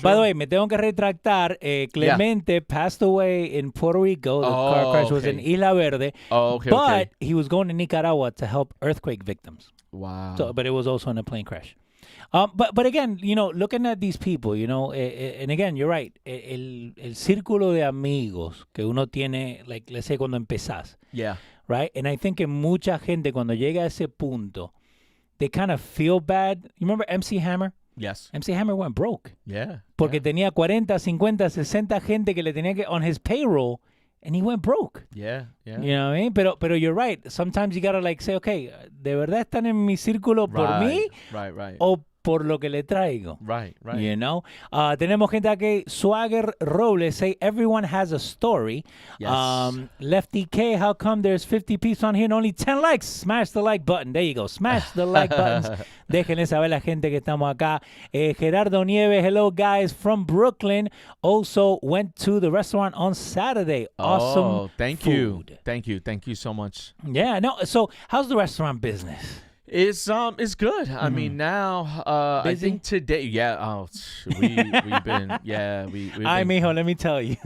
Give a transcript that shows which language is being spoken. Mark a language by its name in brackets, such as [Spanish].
[English] by the way, [Spanish] me tengo que retractar. [English] Clemente passed away in Puerto Rico. The car crash was in Isla Verde. But he was going to Nicaragua to help earthquake victims. Wow. So, but it was also in a plane crash. But again, you know, looking at these people, you know, and again, you're right. [Spanish] El círculo de amigos que uno tiene, [English] like, let's say, [Spanish] cuando empezás. [English] Yeah. Right? And I think [Spanish] que mucha gente, cuando llega a ese punto, [English] they kind of feel bad. You remember MC Hammer? Yes. MC Hammer went broke. Yeah. [Spanish] Porque tenía 40, 50, 60 gente que le tenía que [English] on his payroll, and he went broke. Yeah. You know what I mean? Pero you're right. Sometimes you gotta like say, okay, [Spanish] ¿de verdad están en mi círculo por mí? [English] Right. [Spanish] O por lo que le traigo. [English] Right. You know? [Spanish] Tenemos gente aquí. [English] Swagger Robles say everyone has a story. Yes. Lefty K, how come there's 50 people on here and only 10 likes? Smash the like button. There you go. Smash the like buttons. [Spanish] Déjenle saber la gente que estamos acá. [English] Gerardo Nieves, hello guys from Brooklyn. Also went to the restaurant on Saturday. Awesome thank food. you. Thank you so much. Yeah, no. So how's the restaurant business? It's good. I mean, now I think today, we've been Ay, mijo, let me tell you,